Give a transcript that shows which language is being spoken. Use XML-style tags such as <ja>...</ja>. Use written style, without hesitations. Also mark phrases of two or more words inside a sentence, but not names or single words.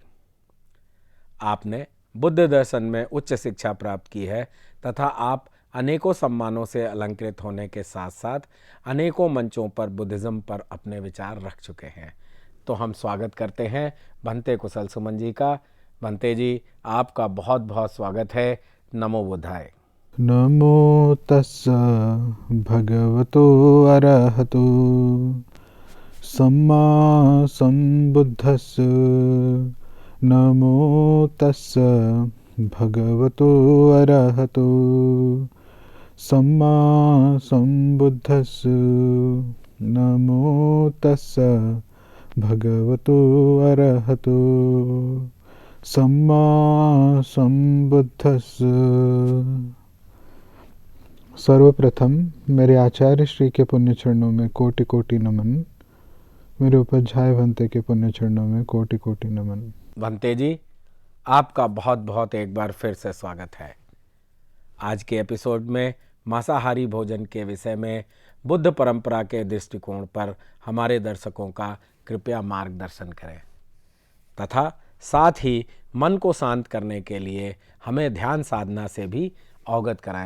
<hi>आपने बुद्ध दर्शन में उच्च शिक्षा प्राप्त की है तथा आप अनेकों सम्मानों से अलंकृत होने के साथ साथ अनेकों मंचों पर बुद्धिज्म पर अपने विचार रख चुके हैं। तो हम स्वागत करते हैं भंते कुशल सुमन जी का। भंते जी, आपका बहुत बहुत स्वागत है। नमो बुद्धाय।</hi> <pi>नमो तस्सा भगवतो अरहतो सम्मा संबुद्धस्स। नमो तस्सा भगवतो अरहतो सम्मा संबुद्धस्स। नमो तस्सा भगवतो अरहतो सम्मा संबुद्धस्स।</pi> <hi>सर्वप्रथम मेरे आचार्य श्री के पुण्य चरणों में कोटि कोटि नमन। मेरे उपाध्याय भंते के पुण्य चरणों में कोटि कोटि नमन। भंते जी, आपका बहुत बहुत एक बार फिर से स्वागत है। आज के एपिसोड में मांसाहारी भोजन के विषय में बुद्ध परंपरा के दृष्टिकोण पर हमारे दर्शकों का कृपया मार्गदर्शन करें तथा साथ ही मन को शांत करने के लिए हमें ध्यान साधना से भी अवगत कराएं।</hi>